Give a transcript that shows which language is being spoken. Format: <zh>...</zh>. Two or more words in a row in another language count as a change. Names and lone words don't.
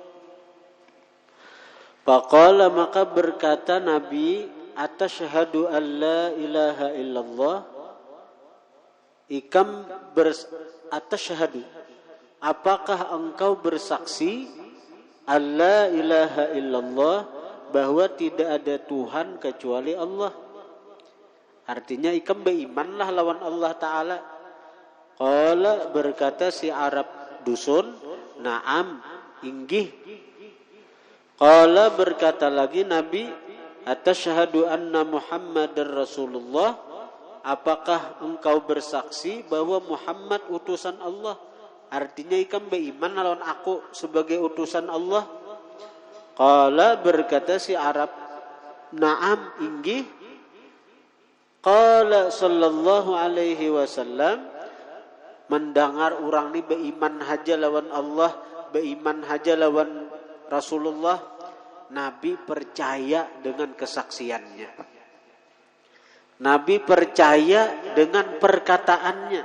<id>Faqala, maka berkata Nabi,</id> <ar>atasyhadu an la ilaha illallah,</ar> <id>ikam atasyhadu, apakah engkau bersaksi</id> <ar>an la ilaha illallah,</ar> <id>bahwa tidak ada Tuhan kecuali Allah.</id> <bjn>Artinya ikam berimanlah lawan Allah Ta'ala.</bjn> <id>Qala, berkata si Arab dusun, na'am, inggih. Qala, berkata lagi Nabi,</id> <ar>atasyhadu anna Muhammadar Rasulullah,</ar> <id>apakah engkau bersaksi bahwa Muhammad utusan Allah?</id> <bjn>Artinya ikam beriman lawan aku sebagai utusan Allah.</bjn> <id>Qala, berkata si Arab, na'am, inggih.</id> <ar>Qala sallallahu alaihi wasallam,</ar> <bjn>mendengar orang ni beriman haja lawan Allah, beriman haja lawan Rasulullah, Nabi percaya dengan kesaksiannya.</bjn> <id>Nabi percaya dengan perkataannya.</id>